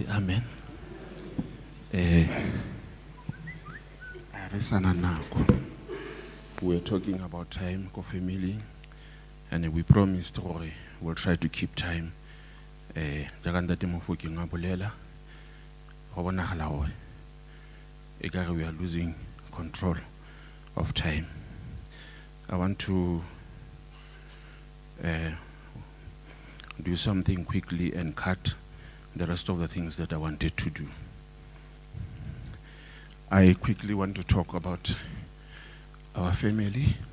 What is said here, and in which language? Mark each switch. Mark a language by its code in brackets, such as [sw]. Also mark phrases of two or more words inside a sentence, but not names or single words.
[tn] Amen. Re sana nako. [en] We're talking about time for family, and we promised gore we'll try to keep time. [tn] Jaaka ntate Mofokeng a bolela go bonagala gore e ka re [en] we are losing control of time. I want to do something quickly and cut the rest of the things that I wanted to do. I quickly want to talk about our family.